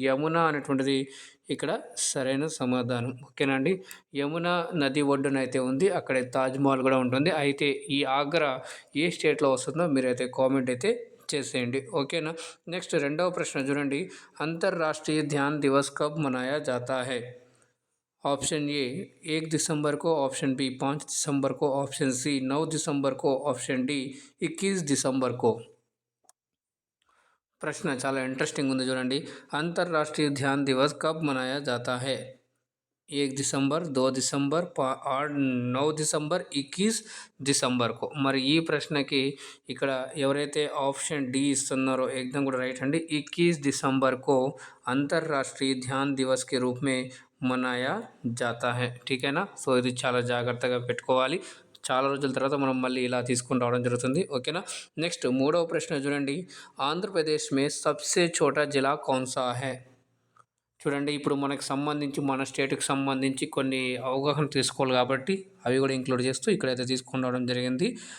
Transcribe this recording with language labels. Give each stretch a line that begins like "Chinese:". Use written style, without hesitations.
Telugu: యమున అనేటువంటిది ఇక్కడ సరైన సమాధానం. ఓకేనా అండి? యమున నది ఒడ్డున అయితే ఉంది. అక్కడ తాజ్మహల్ కూడా ఉంటుంది. అయితే ఈ ఆగ్రా ఏ స్టేట్లో వస్తుందో మీరైతే కామెంట్ అయితే చేసేయండి. ఓకేనా? నెక్స్ట్ రెండవ ప్రశ్న చూడండి,
Hindi: అంతర్రాష్ట్రీయ Dhyan Divas కబ్ మనాయా జాతా high? Option A 1 दिसंबर को, ऑप्शन बी 5 दिसंबर को, ऑप्शन सी 9 दिसंबर को, ऑप्शन डी 21 दिसंबर को.
Telugu: प्रश्न చాలా ఇంట్రెస్టింగ్ ఉంది చూడండి.
Hindi: अंतर्राष्ट्रीय ध्यान दिवस कब मनाया जाता है? 1 दिसंबर, 2 दिसंबर, 9 दिसंबर, 21 दिसंबर को.
Telugu: మరి ఈ ప్రశ్నకి ఇక్కడ ఎవరైతే ఆప్షన్ డి ఇస్తున్నారో एकदम కూడా రైట్ అండి.
Hindi: 21 दिसंबर को अंतर्राष्ट्रीय ध्यान दिवस के रूप में మనాయా జాతా హై.
Telugu: ఠీకేనా? సో ఇది చాలా జాగ్రత్తగా పెట్టుకోవాలి. చాలా రోజుల తర్వాత మనం మళ్ళీ ఇలా తీసుకుని రావడం జరుగుతుంది. ఓకేనా? నెక్స్ట్ మూడవ ప్రశ్న చూడండి,
Hindi: ఆంధ్రప్రదేశ్ మే సబ్సే ఛోటా జిల్లా కౌన్సా హై?
Telugu: చూడండి, ఇప్పుడు మనకు సంబంధించి మన స్టేట్కి సంబంధించి కొన్ని అవగాహన తీసుకోవాలి కాబట్టి అవి కూడా ఇంక్లూడ్ చేస్తూ ఇక్కడైతే తీసుకుని రావడం జరిగింది.